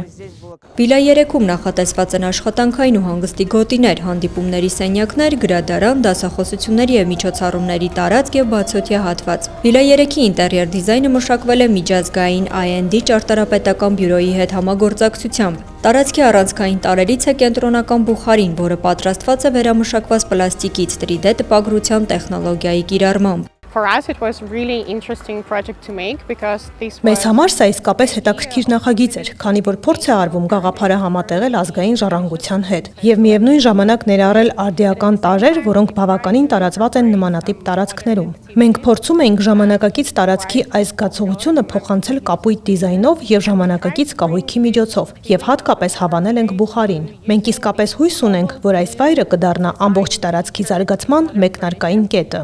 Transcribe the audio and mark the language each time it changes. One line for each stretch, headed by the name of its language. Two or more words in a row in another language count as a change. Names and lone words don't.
Armenian: Villa 3-ում նախատեսված են աշխատանքային ու հանգստի գոտիներ, հանդիպումների սենյակներ, գրադարան, դասախոսությունների եւ միջոցառումների տարածք եւ բացօթյա հատված։ Villa 3-ի ինտերիեր դիզայնը մշակվել է միջազգային IND ճարտարապետական բյուրոյի հետ համագործակցությամբ։ Տարածքի առանցքային տարրերից է կենտրոնական բուխարին, որը պատրաստված է վերամշակված պլաստիկից 3D տպագրության տեխնոլոգիայի կիրառմամբ։
English: For us it was really interesting project to make because this
Armenian: Մեզ համար սա իսկապես հետաքրքիր նախագիծ էր, քանի որ փորձ է արվում գաղափարը համատեղել ազգային ժառանգության հետ եւ միևնույն ժամանակ ներառել արդիական տարրեր, որոնք բավականին տարածված են նմանատիպ տարածքներում։ Մենք փորձում էինք ժամանակակից տարածքի այս զգացողությունը փոխանցել կապույտ դիզայնով եւ ժամանակակից կահույքի միջոցով եւ հատկապես հավանել ենք բուխարին։ Մենք իսկապես հույս ունենք, որ այս վայրը կդառնա ամբողջ տարածքի զարգացման մեկնարկային կետը։